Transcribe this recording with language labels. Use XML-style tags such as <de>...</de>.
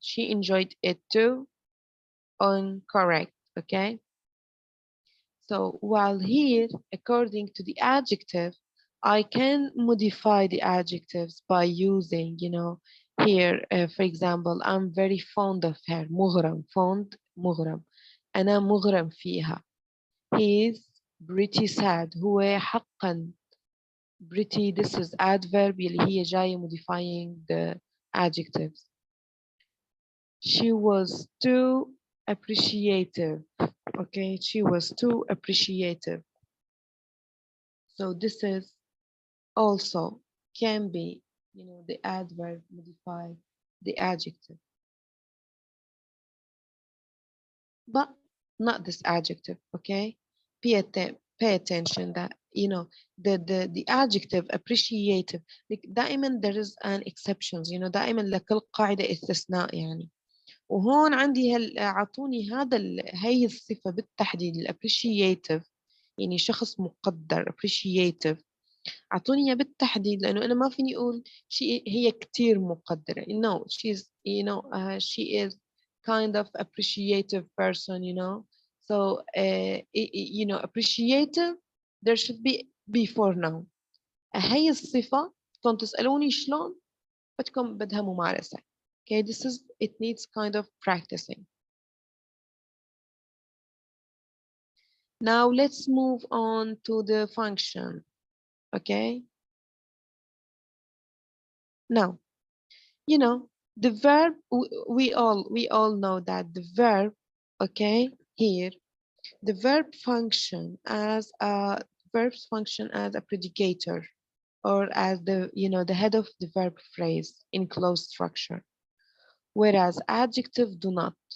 <en>She enjoyed it too, incorrect, okay? So while here, according to the adjective, I can modify the adjectives by using, you know, here, for example, I'm very fond of her.</en> <ar>مغرم, fond, مغرم. أنا مغرم فيها.</ar> <en>He is pretty sad.</en> <ar>هو حقا pretty.</ar> <en>This is adverb</en> <ar>اللي هي جاية</ar> <en>modifying the adjectives. She was too appreciative. Okay, she was too appreciative. So this is also can be, you know, the adverb modify the adjective. But not this adjective, okay? Pay attention that, you know, the adjective appreciative, like دائما there is an exceptions, you know,</en> <ar>دائما لكل قاعدة استثناء يعني. وهون عندي اعطوني هي الصفة بالتحديد الappreciative، يعني شخص مقدر appreciative، اعطوني اياه بالتحديد لانه انا ما فيني اقول هي كتير مقدرة.</ar> <en>No, she's, you know, she is kind of appreciative person, you know. So you know, appreciative there should be before noun.</en> <ar>هي الصفة كنت تسألوني شلون بدكم بدها ممارسة.</ar> <en>Okay, this is, it needs kind of practicing. Now let's move on to the function. Okay, now, you know, the verb, we all know that the verb, okay, here the verb function as a verbs function as a predicator, or as the, you know, the head of the verb phrase in closed structure, whereas adjective do not.</en>